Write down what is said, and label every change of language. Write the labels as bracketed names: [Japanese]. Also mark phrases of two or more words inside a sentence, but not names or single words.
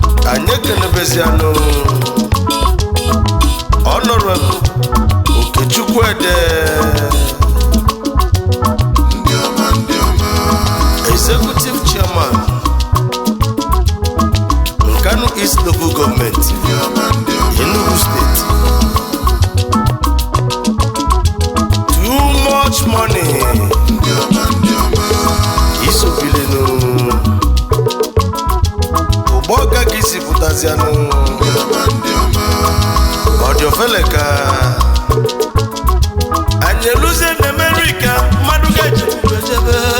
[Igbo] Anyị ekenebezianụ Honorable Okechukwu Ede, Ndị ọma, ndị ọma. [English] Executive Chairman, [Igbo] Nkanu East Local Government, Ndị ọma, ndị ọma. Enugu State. [English] Too much money. [Igbo] Ndị ọma, ndị ọma. Isobilinu. Ụgbọ ọka ka isi pụtazianụ. Ndị ọma, ndị ọma. Ọ dị ofele ka anyị eluzie na America, mmadụ ga-eji ejebe.